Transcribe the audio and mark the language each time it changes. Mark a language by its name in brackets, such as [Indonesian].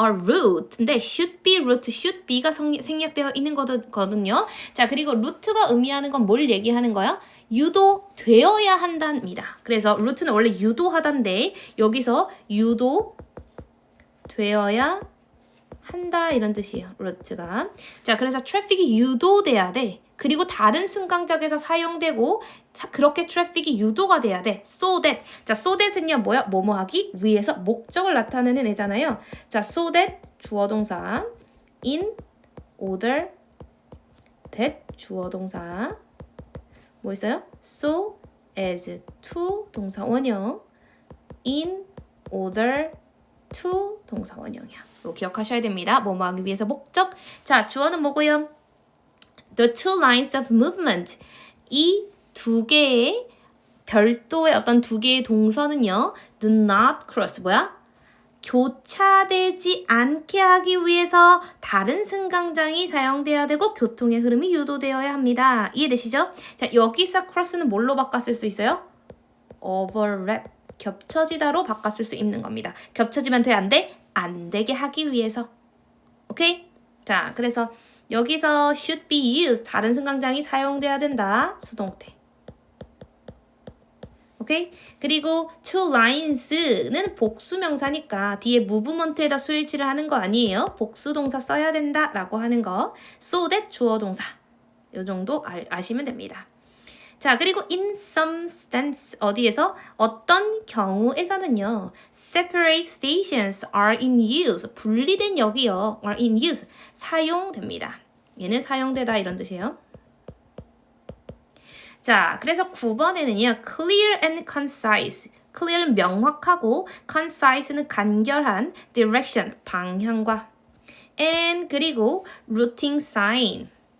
[English] a route인데 should be route, should be가 [Korean] 생략되어 있는 거거든요. 자, 그리고 루트가 의미하는 건 뭘 얘기하는 거야? 유도되어야 한답니다. 그래서 루트는 원래 유도하다인데 여기서 유도되어야 한다 이런 뜻이에요. 루트가. 자, 그래서 트래픽이 유도돼야 돼. 그리고 다른 승강장에서 사용되고 그렇게 트래픽이 유도가 돼야 돼. so that. 자, so that은요 뭐야? 뭐뭐 하기 위해서 목적을 나타내는 애잖아요. 자, so that 주어 동사 in order that 주어 동사 뭐 있어요? so as to 동사 원형 in order to 동사 원형이야. 이거 기억하셔야 됩니다. 뭐뭐 하기 위해서 목적. 자, 주어는 뭐고요? [English] The two lines of movement. [Korean] 이 두 개의 별도의 어떤 두 개의 동선은요. [English] Do not cross. 뭐야? [Korean] 교차되지 않게 하기 위해서 다른 승강장이 사용돼야 되고 교통의 흐름이 유도되어야 합니다. 이해되시죠? 자, 여기서 cross는 뭘로 바꿨을 수 있어요? [English] overlap. [Korean] 겹쳐지다로 바꿨을 수 있는 겁니다. 겹쳐지면 돼? 안 돼? 안 되게 하기 위해서. 오케이? 자, 그래서 여기서 [English] should be used, [Korean] 다른 승강장이 사용돼야 된다. 수동태. 오케이? 그리고 two lines는 복수명사니까 뒤에 movement에다 수일치를 하는 거 아니에요. 복수동사 써야 된다라고 하는 거. so that 주어 동사. 요 정도 아시면 됩니다. 자, 그리고 [English] in some stance [Korean] 어디에서? 어떤 경우에서는요. [English] separate stations are in use. [Korean] 분리된 역이요. [English] are in use. [Korean] 사용됩니다. 얘는 사용되다 이런 뜻이에요. 자, 그래서 9번에는요. clear and concise. clear는 명확하고 concise는 간결한 direction, 방향과 and 그리고 routing sign.